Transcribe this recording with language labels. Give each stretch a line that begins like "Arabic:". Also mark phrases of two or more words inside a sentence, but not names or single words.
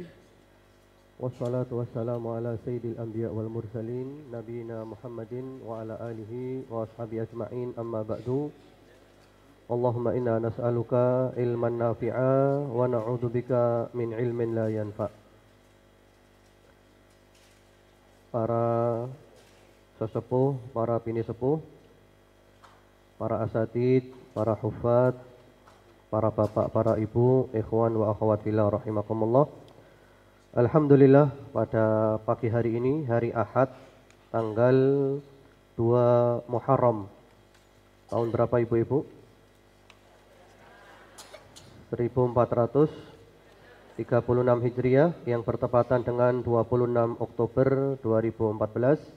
Arabic: والصلاة والسلام على سيد الأنبياء والمرسلين نبينا محمد وعلى آله وأصحابه أجمعين أما بعد. اللهم إنا نسألك علما نافعا ونعوذ بك من علم لا ينفع'.
Indonesian: Para sesepuh, para bini sepuh, para asatid, para hufad, para bapak, para ibu,
Arabic: إخوان وأخوات في الله رحمكم الله.
Indonesian: Alhamdulillah, pada pagi hari ini, hari Ahad, tanggal 2 Muharram. Tahun berapa ibu-ibu? 1436 Hijriah, yang bertepatan dengan 26 Oktober 2014.